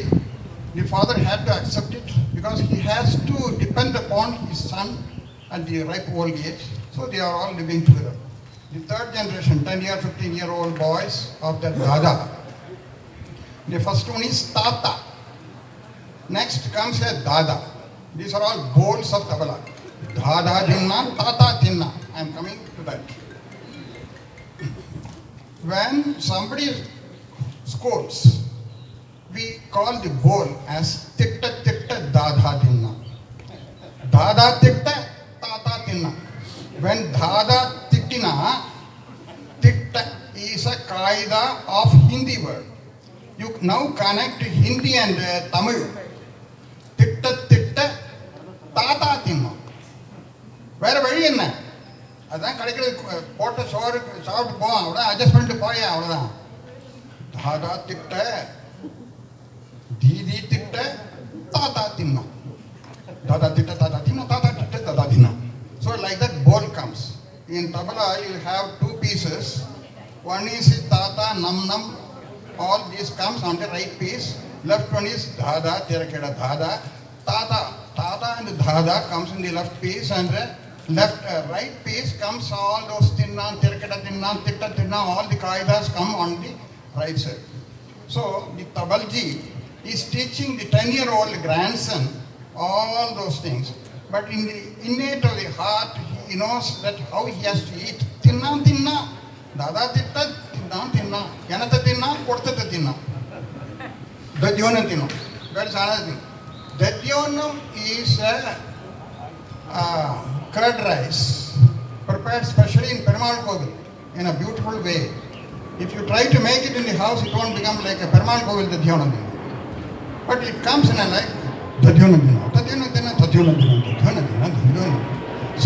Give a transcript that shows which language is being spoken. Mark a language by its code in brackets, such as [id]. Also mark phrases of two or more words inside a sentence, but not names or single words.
[en] The father had to accept it because he has to depend upon his son at the ripe old age. So they are all living together. The 3rd generation, 10-year, 15-year-old boys of that dada. The first one is tata. Next comes a dada. These are all bowls of tabla. Dada dinna, tata dinna. I am coming to that. When somebody scolds, we call the bowl as titta titta dada dinna. Dada titta, tata dinna. When dada tittina, titta is a qaida of Hindi word. You now connect Hindi and Tamil. Titta titta, tata dinna. [ta] வேற வழி என்ன? அதான் கிடைக்கிறது, போட்ட சோறு சாப்பிட்டு போவான், அவ்வளோ அட்ஜஸ்ட் பண்ணிட்டு போய அவ்வளோதான். தாதா திட்ட, தீதி திட்ட, தாத்தா தின்னா. தாதா திட்ட, தாத்தா தின்னா, தாத்தா திட்ட, தாத்தா தின்னா. [en] So like that bowl comes. In tabla you will have 2 pieces. One is tata, nam nam, all these comes on the right piece. Left one is dada, terakeda dada. Tata and dada comes in the left piece, and right piece comes all those tinna, terakeda tinna, titta tinna, all the qaidas come on the right side. So the tabalji is teaching the 10-year-old grandson all those things. But in the innate of the heart, he knows that how he has to eat. Tinna, tinna, dada titta, tinna, tinna, yanata tinna, kodtata tinna. Dadyona tinna. That is another thing. Dadyonam is a curd rice prepared specially in Perumal Kovil in a beautiful way. If you try to make it in the house, it won't become like a Perumal Kovil Tadhyonadina. But it comes in a like Tadhyonadina, Tadhyonadina, Tadhyonadina, Tadhyonadina, Tadhyonadina.